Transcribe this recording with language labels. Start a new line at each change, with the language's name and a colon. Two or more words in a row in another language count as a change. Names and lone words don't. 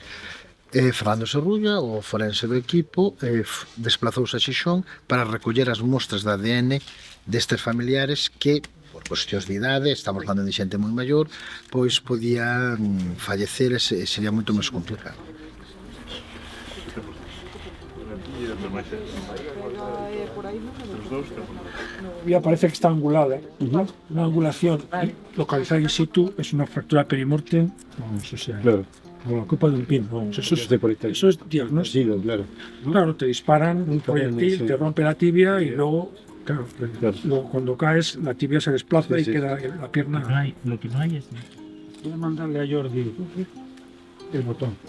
Galician: Fernando Serrulla, o forense do equipo, desplazouse a Xixón para recoller as mostras de ADN destes familiares que, por cuestións de idade, estamos falando de xente moi maior, pois podían fallecer e sería moito máis complicado.
Spanish: Ya parece que está angulada. Una angulación localizada
Latin: in situ
Spanish: es una fractura perimortem, vamos, o sea, Claro. como la copa de un pino, vamos, eso es diagnóstico. Sí, claro. Claro, te disparan un proyectil, te rompe la tibia y luego, claro, luego cuando caes la tibia se desplaza y queda la pierna. Lo que no hay es... Voy a mandarle a Jordi el botón.